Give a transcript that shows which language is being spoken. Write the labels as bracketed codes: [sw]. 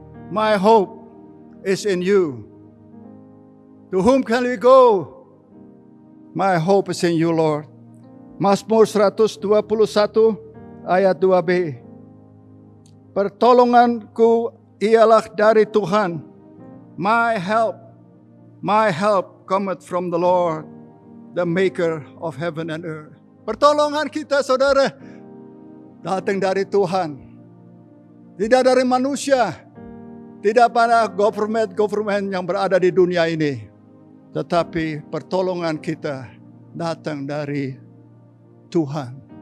[en] My hope is in you. To whom can we go? My hope is in you, Lord. [id] Mazmur 121 ayat 2b. Pertolonganku ialah dari Tuhan. [en] My help cometh from the Lord, the maker of heaven and earth. [id] Pertolongan kita saudara datang dari Tuhan. Tidak dari manusia. Tidak pada government yang berada di dunia ini. Tetapi pertolongan kita datang dari Tuhan.